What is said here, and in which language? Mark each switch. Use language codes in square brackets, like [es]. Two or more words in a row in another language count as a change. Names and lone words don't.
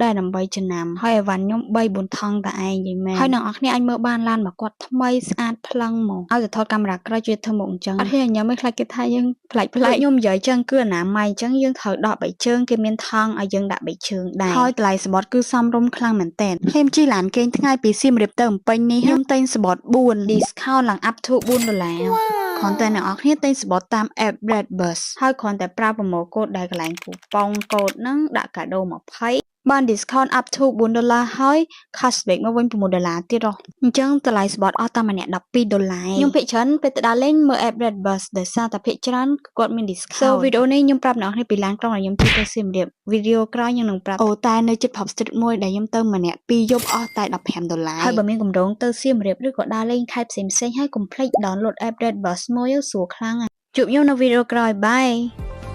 [km] ដែរដើម្បីចំណាំហើយអីវ៉ាន់ខ្ញុំ3-4ថងតែឯងយីមែនហើយអ្នកនរគ្នាអាចមើលបានឡានរបស់គាត់ថ្មីស្អាតផ្លឹងហ្មងឲ្យទៅថតកាមេរ៉ាក្រោយជួយធ្វើមុខអញ្ចឹងអត់ហ៊ានញ៉ាំឯងខ្លាចគេថាយើងប្លែកខ្ញុំនិយាយអញ្ចឹងគឺអនាម័យអញ្ចឹងយើងត្រូវ ដកបីជើងគេមានថងឲ្យយើងដាក់បីជើងដែរហើយតម្លៃស្បត់គឺសមរម្យខ្លាំងមែនទែនខ្ញុំជិះឡានគេងថ្ងៃពីសៀមរាបទៅភ្នំពេញនេះខ្ញុំទិញស្បត់4 discount ឡើង [en] up to $4 [km] គ្រាន់តែអ្នកនរគ្នាទិញស្បត់តាម app Redbus ហើយគ្រាន់តែប្រើប្រម៉ូកូដដែលកន្លែងគូប៉ុងកូដហ្នឹងដាក់ កាដូ20បាន [en] discount up to $4 [km] ហើយ cashback មកវិញ$6ទៀតអញ្ចឹងតម្លៃស្បត់អស់តែម្នាក់$12ខ្ញុំភាគច្រើនពេលទៅដើរលេងមើល app Redbus ដោយសារតែភាគច្រើនគាត់មាន discount សូវីដេអូនេះខ្ញុំប្រាប់អ្នកនរគ្នាពីឡានក្រុងដែលខ្ញុំជិះទៅសៀមរាបវីដេអូក្រោយខ្ញុំនឹងប្រាប់អូតែនៅជិត Pub Street មួយដែលខ្ញុំទៅម្នាក់2យប់អស់តែ$15ហើយបើមានកម្រងទៅសៀមរាបឬក៏ដើរលេងខេត្តផ្សេងៗហើយកុំភ្លេច [en] download app Redbus [km] មួយស្រួលខ្លាំងជួបខ្ញុំនៅវីដេអូក្រោយបាយ